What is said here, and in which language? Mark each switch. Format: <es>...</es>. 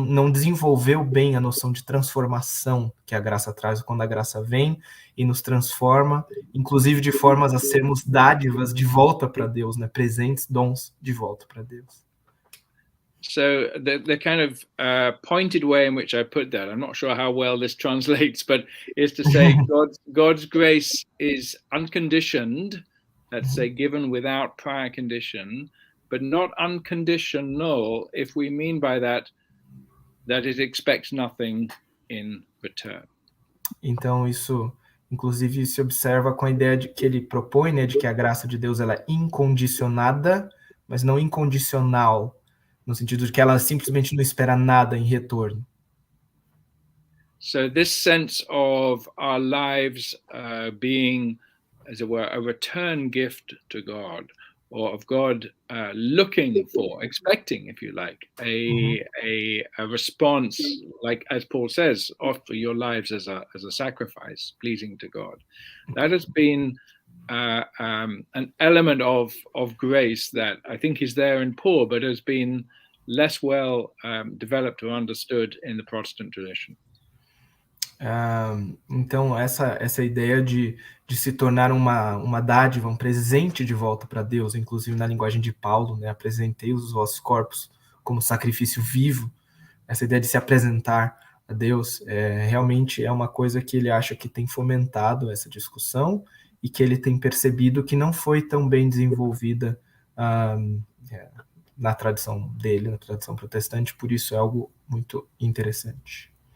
<pt>desenvolveu bem a noção de transformação que a graça traz quando a graça vem e nos transforma, inclusive de formas a sermos dádivas de volta para Deus, né? Presentes, dons de volta para Deus.</pt> <en>So the kind of pointed way in which I put that, I'm not sure how well this translates, but is to say God's grace is unconditioned, let's say given without prior condition, but not unconditional if we mean by that it expects nothing in return.</en> <pt>Então isso, inclusive, se observa com a ideia de que ele propõe, né, de que a graça de Deus ela é incondicionada, mas não incondicional, no sentido de que ela simplesmente não espera nada em retorno.</pt> <en>So this sense of our lives being, as it were, a return gift to God, or of God looking for, expecting, if you like, a response, like as Paul says, offer your lives as a sacrifice, pleasing to God. That has been an element of grace that I think is there in Paul, but has been less well developed or understood in the Protestant tradition.</en> <pt>Então essa ideia de se tornar uma dádiva, um presente de volta para Deus, inclusive na linguagem de Paulo, né, apresentei os vossos corpos como sacrifício vivo, essa ideia de se apresentar a Deus realmente é uma coisa que ele acha que tem fomentado essa discussão e que ele tem percebido que não foi tão bem desenvolvida na tradição dele, na tradição protestante, por isso é algo muito interessante.</pt>